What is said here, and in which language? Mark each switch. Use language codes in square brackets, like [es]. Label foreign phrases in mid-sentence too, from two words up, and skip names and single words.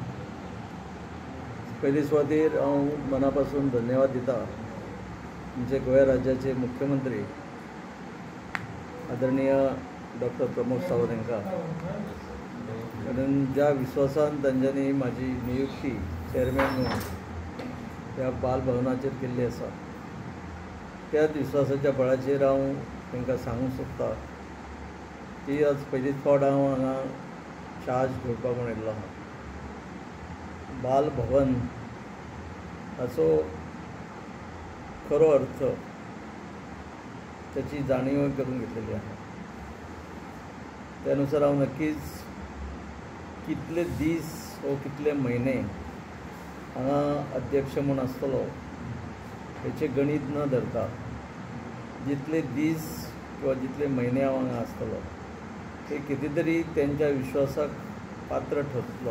[kok] पयले सुवातेर हांव मनापासून धन्यवाद दिता आमचे गोंय राज्याचे मुख्यमंत्री आदरणीय डॉक्टर प्रमोद सावंत हांकां, कारण ज्या विश्वासान तांच्यांनी म्हाजी नियुक्ती चेअरमॅन म्हणून ह्या बालभवनाचेर केल्ली आसा, त्याच विश्वासाच्या बळाचेर हांव तांकां सांगूंक सोदतां की आज पयलींच फावट हांव हांगा चार्ज घेवपाक म्हूण येयल्लो आहा. [mr] बालभवन हाचो खरो अर्थ त्याची जाणीव करून घेतलेली आहे. [kok] त्यानुसार हांव नक्कीच कितले दीस व कितले म्हयने हांगा अध्यक्ष म्हूण आसतलो हेचे गणीत न धरता जितले दीस किंवा जितले म्हयने हांव हांगा आसतलो ते कितें तरी तेंच्या विश्वासाक पात्र ठरतलो.